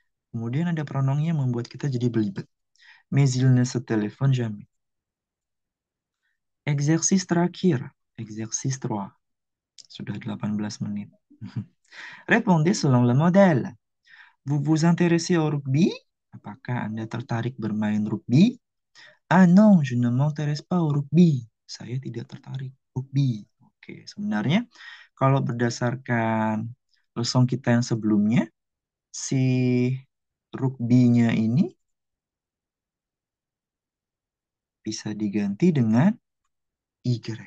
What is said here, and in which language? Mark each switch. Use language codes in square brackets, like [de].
[id] Kemudian ada pronomnya membuat kita jadi belibet. [fr] Mais il ne se téléphone jamais. Exercice [id] terakhir, [fr] exercice 3. [id] Sudah 18 menit. [fr] Répondez selon le modèle. Vous vous intéressez au rugby? [id] Apakah Anda tertarik bermain rugby? [fr] Ah non, je ne m'intéresse pas au rugby. [id] Saya tidak tertarik rugby. Oke, sebenarnya kalau berdasarkan lesson kita yang sebelumnya, si rugby-nya ini bisa diganti dengan Y.